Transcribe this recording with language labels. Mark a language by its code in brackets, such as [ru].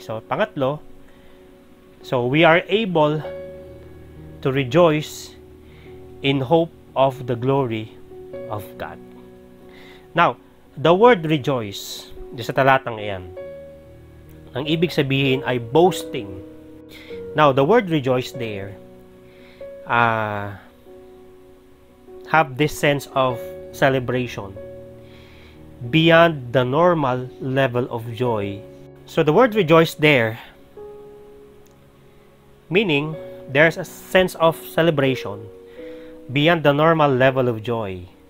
[en] So, pangatlo, so we are able to rejoice in hope of the glory of God. Now, the word rejoice, [tl] sa talatang iyan, ang ibig sabihin ay boasting. [en] Now, the word rejoice there have this sense of celebration beyond the normal level of joy. So the word rejoice there, meaning there's a sense of celebration beyond the normal level of joy.